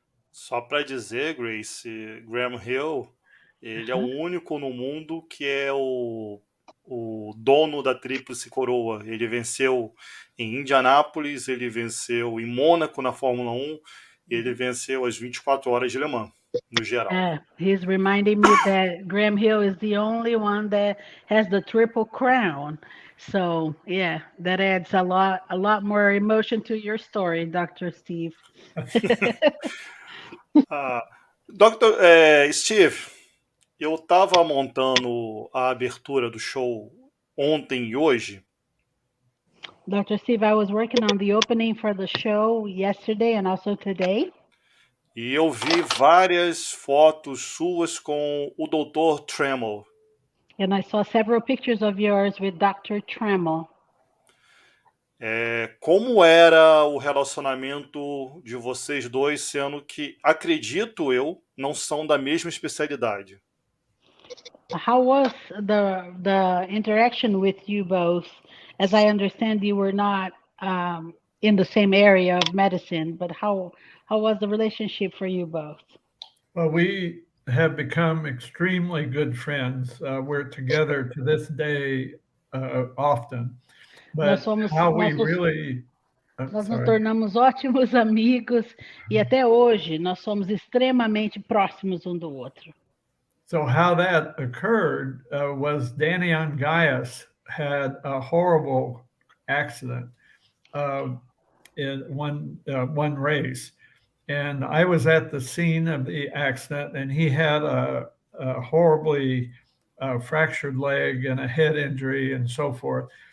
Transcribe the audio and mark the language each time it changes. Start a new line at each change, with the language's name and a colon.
Portuguese: Só para dizer, Grace, Graham Hill, ele é o único no mundo que é o dono da tríplice coroa. Ele venceu em Indianápolis, ele venceu em Mônaco na Fórmula 1, e ele venceu as 24 horas de Le Mans. no geral.
English: He's reminding me that Graham Hill is the only one that has the triple crown. So yeah, that adds a lot more emotion to your story, Dr. Steve. Dr.
Portuguese: Steve, eu estava montando a abertura do show ontem e hoje.
English: Dr. Steve, I was working on the opening for the show yesterday and also today.
Portuguese: E eu vi várias fotos suas com o Dr. Trammell.
English: And I saw several pictures of yours with Dr. Trammell.
Portuguese: Como era o relacionamento de vocês dois, sendo que, acredito eu, não são da mesma especialidade?
English: How was the interaction with you both? As I understand, you were not in the same area of medicine, but how was the relationship for you both? Well, we have become extremely good friends. We're together to this day often. But how we really...
Portuguese: Nós nos tornamos ótimos amigos e até hoje nós somos extremamente próximos um do outro.
English: So how that occurred was Danny Angayas had a horrible accident in one race. And I was at the scene of the accident, and he had a horribly fractured leg and a head injury and so forth.